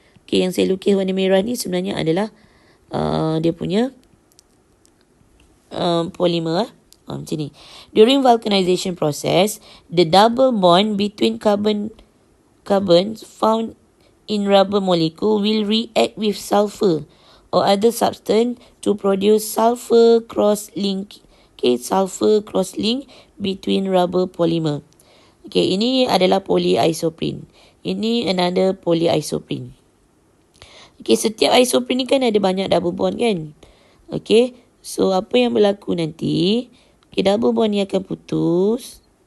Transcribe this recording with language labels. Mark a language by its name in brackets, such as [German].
[Malay] Okay, yang saya lukis warna merah ni sebenarnya adalah dia punya polymer macam ni. [English] During vulcanization process, the double bond between carbons found in rubber molecule will react with sulfur or other substance to produce sulfur cross-link. Okay, sulfur cross-link between rubber polymer. [Malay] Okay, ini adalah polyisoprene. Ini another polyisoprene. Okay, setiap isoprene ni kan ada banyak double bond kan. Okay, so apa yang berlaku nanti, okay, double bond ni akan putus.